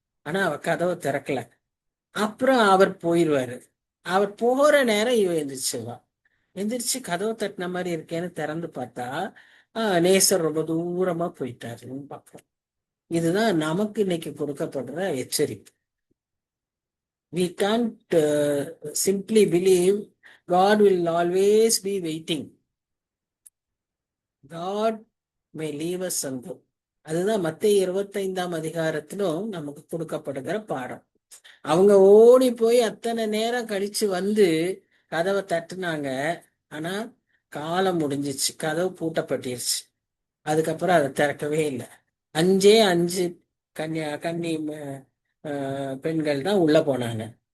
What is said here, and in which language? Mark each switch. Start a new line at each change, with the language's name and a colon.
Tamil: ஆனா அவ கதவை திறக்கல. அப்புறம் அவர் போயிடுவாரு. அவர் போற நேரம் இவ எந்திரிச்சிருவா. எந்திரிச்சு கதவை தட்டின மாதிரி இருக்கேன்னு திறந்து பார்த்தா நேசர் ரொம்ப தூரமா போயிட்டாருன்னு பார்க்கிறோம். இதுதான் நமக்கு இன்னைக்கு கொடுக்கப்படுற எச்சரிப்பு.
English: We can't simply believe God will always be waiting. God may leave us someday.
Tamil: அதுதான் மத்தேயு 25ஆம் அதிகாரத்திலும் நமக்கு கொடுக்கப்படுகிற பாடம். அவங்க ஓடி போய் அத்தனை நேரம் கழிச்சு கதவை தட்டுனாங்க. ஆனா காலம் முடிஞ்சிச்சு, கதவு பூட்டப்பட்டிருச்சு. அதுக்கப்புறம் அதை திறக்கவே இல்லை. 5 கன்னி பெண்கள் தான் உள்ள போனாங்க.